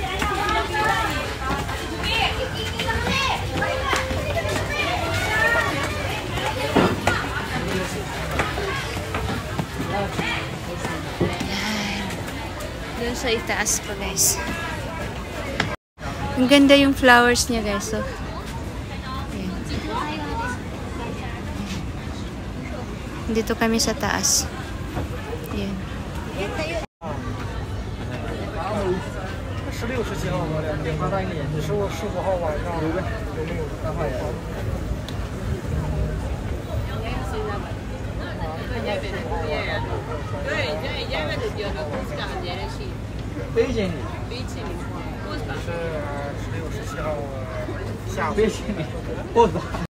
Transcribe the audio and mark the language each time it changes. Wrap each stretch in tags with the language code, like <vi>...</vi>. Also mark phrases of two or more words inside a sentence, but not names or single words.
<tl>Doon sa itaas pa guys. Ang ganda yung flowers niya guys. So, ayan. Dito kami sa taas. Ayan.</tl> <zh>16、17 号我两点发单给你，15号晚上有没有安排呀？北京的，是16、17号下午。北京的，不是。</zh>